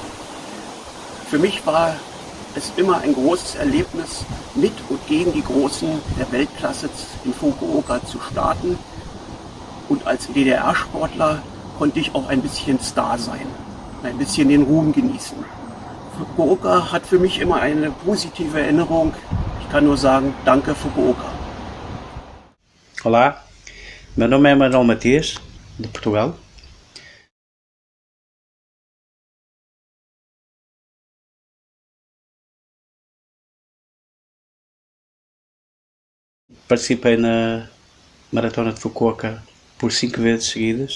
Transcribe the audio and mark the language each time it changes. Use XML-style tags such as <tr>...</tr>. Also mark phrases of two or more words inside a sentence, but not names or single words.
<de>Für mich war es immer ein großes Erlebnis, mit und gegen die Großen der Weltklasse in Fukuoka zu starten. Und als DDR-Sportler konnte ich auch ein bisschen Star sein, ein bisschen den Ruhm genießen. Fukuoka hat für mich immer eine positive Erinnerung. Ich kann nur sagen, danke Fukuoka.</de> <pt>Olá, meu nome é Manuel Matias, de Portugal. Participei na Maratona de Fukuoka por 5 vezes seguidas.</pt>